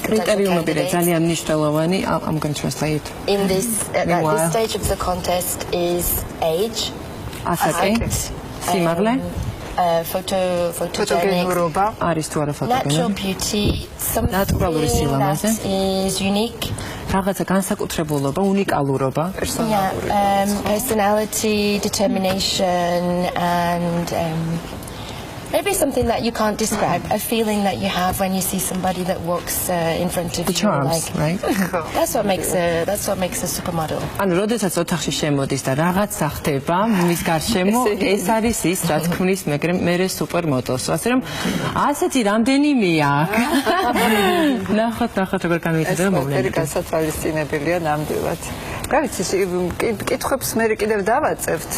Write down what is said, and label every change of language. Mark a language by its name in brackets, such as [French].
[Georgian] criteria ძალიან მნიშვნელოვანი. [English] I'm going to translate. In this at this stage of the contest is age, height, [Georgian] სიმაღლე, [English] photogenic, [Georgian] არის თუ არა photogenic, [English] natural beauty, something that is unique. [Georgian] რაღაცა განსაკუთრებულობა, უნიკალურობა, [English] personality, determination, and maybe something that you can't describe, a feeling that you have when you see somebody that walks in front of the you. Charms, like, right? That's what makes a supermodel. [Georgian] ანუ როდესაც ოთახში შემოდის და რაღაცა ხდება მის გარშემო, ეს არის ის, რა თქმის, მე სუპერმოდელს. ასე რომ ასეთი რამდენიმეა აქ. ნახოთ როგორ განვითარდება მოვლენები. ეს გასათვალისწინებელია ნამდვილად. რა ვიცი, კითხვებს მე კიდევ დავაწევთ.